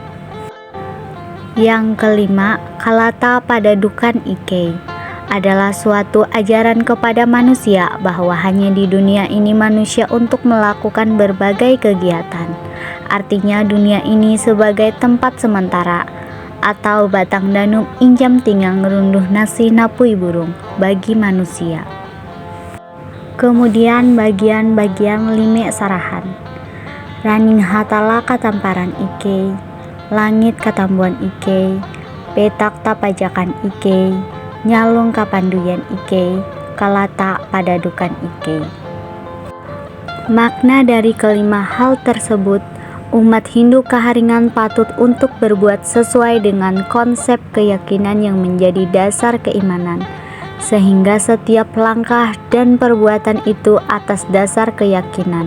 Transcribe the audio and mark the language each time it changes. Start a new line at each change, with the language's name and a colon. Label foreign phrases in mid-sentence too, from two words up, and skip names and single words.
Indonesian: Yang kelima, Kalata Padadukan Ike adalah suatu ajaran kepada manusia bahwa hanya di dunia ini manusia untuk melakukan berbagai kegiatan. Artinya dunia ini sebagai tempat sementara atau
Ngaju: batang danum injam tinggang runduh nasi napui burung
Indonesian: bagi manusia. Kemudian bagian-bagian
Ngaju: lime sarahan.
Indonesian: Raning Hatala Katamparan Ike, Langit Katambuan Ike, Petak Tapajakan Ike, Nyalung Kapanduyan Ike, Kalata Padadukan Ike. Makna dari kelima hal tersebut, umat Hindu keharingan patut untuk berbuat sesuai dengan konsep keyakinan yang menjadi dasar keimanan, sehingga setiap langkah dan perbuatan itu atas dasar keyakinan.